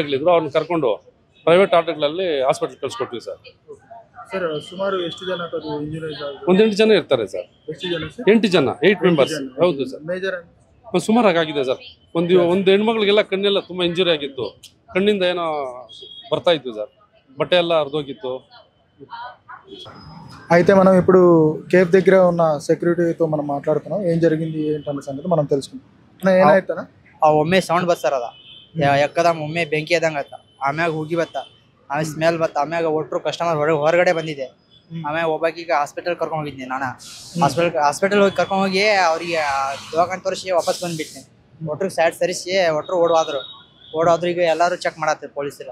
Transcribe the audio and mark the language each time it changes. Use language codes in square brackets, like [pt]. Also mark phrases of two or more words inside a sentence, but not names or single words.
[kn] ಅವ್ರನ್ನ ಕರ್ಕೊಂಡು ಪ್ರೈವೇಟ್ ಆಟೋಗಳಲ್ಲಿ ಹಾಸ್ಪಿಟ್ಲ್ ಕಳಿಸ್ಕೊಟ್ವಿ ಸರ್. ಸರ್ ಸುಮಾರು ಎಷ್ಟು ಜನ ಇಂಜುರೀಸ್ ಒಂದು 8 ಜನ ಇರ್ತಾರೆ ಸರ್. ಎಷ್ಟು ಜನ ಸರ್? 8 ಜನ, 8 ಮೆಂಬರ್ಸ್. ಹೌದು ಸರ್. ಮೇಜರ್ ಸುಮಾರಾಗಿ ಆಗಿದೆ ಸರ್. ಒಂದು ಹೆಣ್ಮಕ್ಳಿಗೆಲ್ಲ ಕಣ್ಣೆಲ್ಲ ತುಂಬಾ ಇಂಜುರಿ ಆಗಿತ್ತು, ಕಣ್ಣಿಂದ ಏನೋ ಬರ್ತಾ ಇತ್ತು ಸರ್, ಬಟ್ಟೆ ಎಲ್ಲ ಹರಿದೋಗಿತ್ತು. [te] అయితే మనం ఇప్పుడు కేఫ్ దగ్గర ఉన్న సెక్యూరిటీతో మనం మాట్లాడుతున్నాం. ఏం జరిగింది ఏంటన్న సంగతి మనం తెలుసుకుంటాం. [kn] ಏನಾಯ್ತನ ಆ ಒಮ್ಮೆ ಸೌಂಡ್ ಬರ್ತದ ಎಕ್ಕದಮ್ ಒಮ್ಮೆ ಬೆಂಕಿ ಎದಂಗ ಆಯ್ತ, ಆಮ್ಯಾಗ ಹೋಗಿ ಬತ್ತ, ಆಮೇಲೆ ಸ್ಮೆಲ್ ಬತ್ತ, ಆಮ್ಯಾಗ ಒಟ್ಟರು ಕಸ್ಟಮರ್ ಹೊರಗಡೆ ಬಂದಿದೆ. ಆಮ್ಯಾಗ ಒಬ್ಬಾಕೀಗ ಹಾಸ್ಪಿಟಲ್ ಕರ್ಕೊಂಡು ಹೋಗಿದ್ದೆ ನಾನು. ಹಾಸ್ಪಿಟಲ್ ಹೋಗಿ ಕರ್ಕೊಂಡು ಹೋಗಿ ಅವ್ರಿಗೆ ದವಾಖಾನೆ ತೋರಿಸಿ ವಾಪಸ್ ಬಂದ್ಬಿಟ್ಟೆ. ಒಟ್ರಿಗೆ ಸೈಡ್ ಸರಿಸಿ ಒಟ್ಟರು ಓಡೋದ್ರು. ಈಗ ಎಲ್ಲರೂ ಚೆಕ್ ಮಾಡತ್ತಾರೆ ಪೊಲೀಸರು.